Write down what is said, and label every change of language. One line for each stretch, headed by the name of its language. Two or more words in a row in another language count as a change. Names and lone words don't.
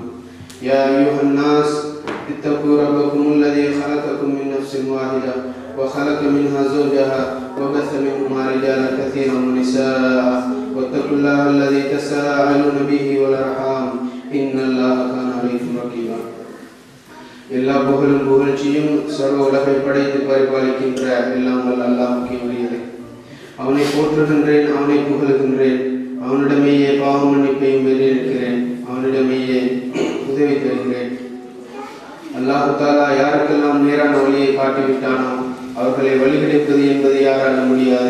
Arabic: يا أيها الناس اتقوا ربكم الذي خلقكم من نفس واحدة وخلق منها زوجها وبث منهما رجالا كثيرا ونساء واتقوا الله الذي تساءلون به والأرحام إن الله كان عليكم رقيبا.
Tamil: எல்லா புகழும் புகழ்ச்சியும் சர்வ உலகை படைத்து பரிபாலிக்கின்ற எல்லாம் வல்ல அல்லாஹ்வுக்கே உரியது. அவனை போற்றுகின்றேன், அவனை புகழுகின்றேன். அவனிடமேயே பாவ மன்னிப்பையும் பெற்றிருக்கிறேன். அவனிடமேயே உதவி தருகிறேன்.
Arabic: الله تعالى
Tamil: யாருக்கெல்லாம் நேரான வழியை காட்டிவிட்டானோ அவர்களை வழிகெடுப்பது என்பது யாரால முடியாது.